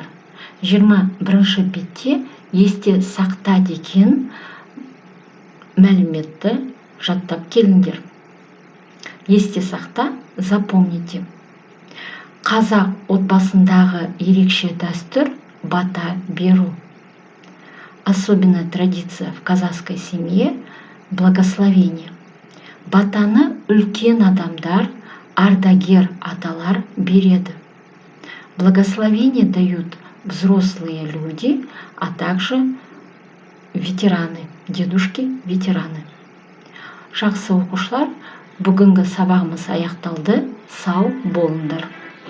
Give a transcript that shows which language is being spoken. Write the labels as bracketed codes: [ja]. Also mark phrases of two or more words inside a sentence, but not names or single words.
[kk] 21-ші бетте есте сақта деген мәліметті жаттап келіңдер. Есте сақта, запомните. Қазақ отбасындағы ерекше дәстүр бата беру. [ru] Особенная традиция в казахской семье – благословение. [kk] Батаны үлкен адамдар, ардагер аталар береді. [ru] Благословение дают взрослые люди, а также ветераны, дедушки-ветераны. [kk] Жақсы оқушылар, бүгінгі сабағымыз аяқталды. Сау болыңдар.